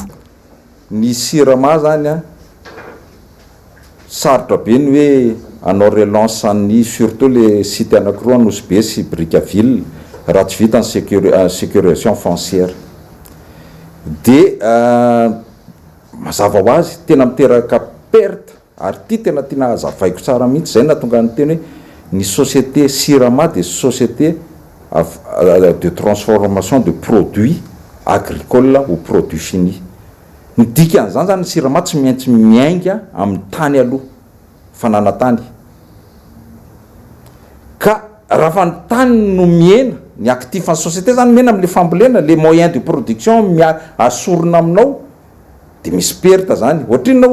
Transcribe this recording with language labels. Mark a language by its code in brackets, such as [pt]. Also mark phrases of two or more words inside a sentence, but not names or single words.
[mg] ny sirama zany a sarotra be ny hoe anao relance ny [fr] surtout le site [mg] anankiroa anosy be sy brikaville raha tsy vita ny [fr] sécurisation foncière [mg] de mazava ho azy tena miteraka perte ary ty tena tiana azavaiko tsara mihitsy zay natonga ny teny hoe ny société sirama de [fr] société de transformation de produits agricoles ou produits finis [mg] ny dikan'izany zany ny sirama tsy maintsy miainga amin'ny tany aloha fanana tany ka raha fa ny tany no miena ny actif ny société zany miena am'le fambolena [fr] le moyen de production [mg] asorona aminao de misy perte zany ohatrinona